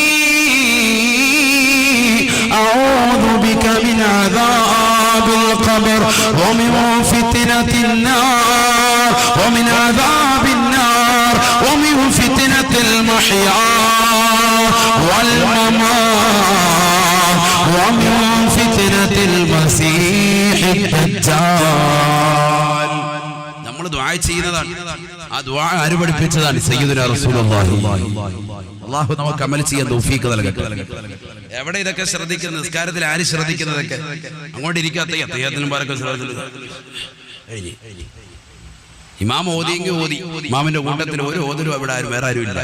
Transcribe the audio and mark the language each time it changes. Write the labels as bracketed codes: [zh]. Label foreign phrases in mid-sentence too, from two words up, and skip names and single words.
[ar] أعوذ بك من عذاب القبر ومن فتنة النار ومن عذاب النار ومن فتنة المحيا والممات ومن فتنة المسيح الدجال. [ml] നമ്മൾ ദുആ ചെയ്യുന്നതാണ്. ആ ദുആ ആര് പഠിപ്പിച്ചതാണ്? [ar] سيدنا رسول الله. [ml] അല്ലാഹു നമുക്ക് അമൽ ചെയ്യാൻ തൗഫീഖ് നൽകട്ടെ. എവിടെ ഇതൊക്കെ ശ്രദ്ധിക്കുന്നത്? നിസ്കാരത്തിൽ ആര് ശ്രദ്ധിക്കുന്നതൊക്കെ? അങ്ങോട്ട് ഇരിക്കാത്ത അത്തഹിയാത്തിനും ബാറക്കും ഇമാം ഓതിയെങ്കിൽ ഓതി, ഇമാമിന്റെ കൂട്ടത്തിൽ ഒരു ഓതലും അവിടെ വേറെ ആരും ഇല്ല.